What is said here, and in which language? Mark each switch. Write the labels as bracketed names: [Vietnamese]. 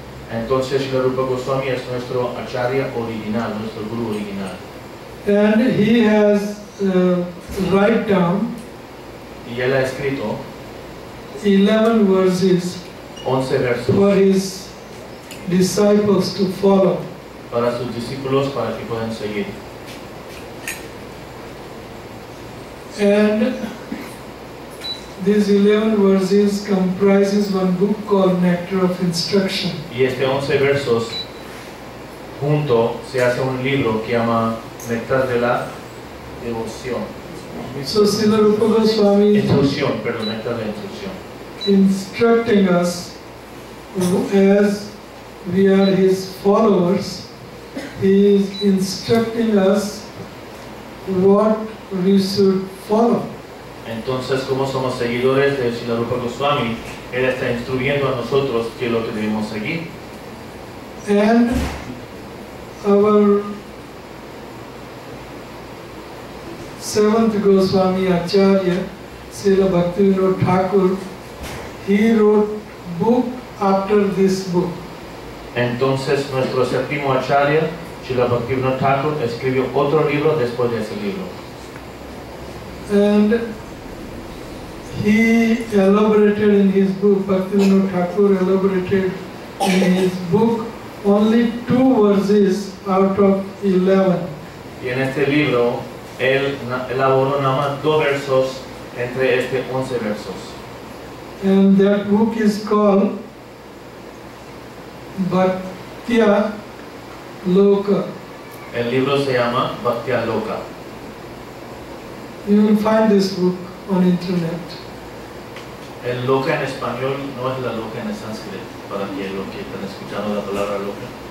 [Spanish] Entonces Srila Rupa Goswami es nuestro acharya original, nuestro guru original. [English] And he has write down [Spanish] Y él ha escrito [English] 11 verses [Spanish] 11 versos [English] for his disciples to follow. [Spanish] para sus discípulos para que puedan seguir. [English] And these 11 verses comprises one book called Nectar of Instruction. [Spanish] Y este 11 versos junto se hace un libro que llama Nectar de la devoción. [English] So Srila Rupa Goswami is [Spanish] Instruccion, perdón, Nectar de instrucción. [English] instructing us, as we are his followers, he is instructing us what we should follow. [Spanish] Entonces, como somos seguidores de Srila Rupa Goswami, él está instruyendo a nosotros qué es lo que debemos seguir. [English] And our seventh Goswami Acharya, Srila Bhaktivinoda Thakur, he wrote book after this book. [Spanish] Entonces, nuestro séptimo acharya, Srila Bhaktivinoda Thakur, escribió otro libro después de ese libro. [English] And he elaborated in his book, Bhaktivinoda Thakur elaborated in his book only 2 verses out of 11. [Spanish] Y en este libro, él elaboró nada más 2 versos entre este 11 versos. [English] And that book is called Bhaktya Loka. [Spanish] El libro se llama Bhaktya Loka. [English] You will find this book on internet. [Spanish] El loka en español no es la loca en el sánscrito, para que los que están escuchando la palabra loca.